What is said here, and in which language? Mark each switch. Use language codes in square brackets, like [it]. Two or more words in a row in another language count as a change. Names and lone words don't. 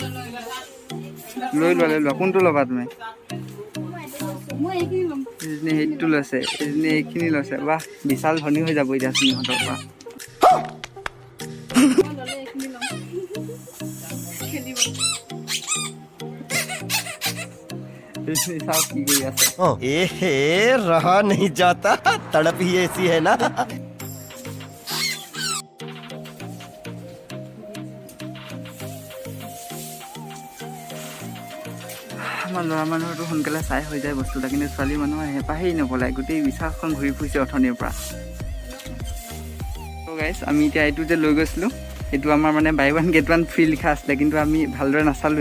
[as] লৈ লোৱা। কোনটো ল'বা তুমি? এজনী সেইটো লৈছে, এজনী এইখিনি লৈছে। বাহ, বিশাল ধনী হৈ যাব এতিয়া সিহঁতৰ পৰা। চাওক কি কৰি আছে। [hi] एहे रहा नहीं जाता, तड़प ही ऐसी है ना। [as] আমাৰ ল'ৰা মানুহৰতো সোনকালে চাই হৈ যায় বস্তুটা, কিন্তু ছোৱালী মানুহৰ হেঁপাহেই নপলায়। গোটেই বিশালখন ঘূৰি ফুৰিছে অথনিৰ পৰা। ত' গাইজ, আমি এতিয়া এইটো যে লৈ গৈছিলোঁ, এইটো আমাৰ মানে [en] buy one get one free [as] লিখা আছিলে, কিন্তু আমি ভালদৰে নাচালোৱেই।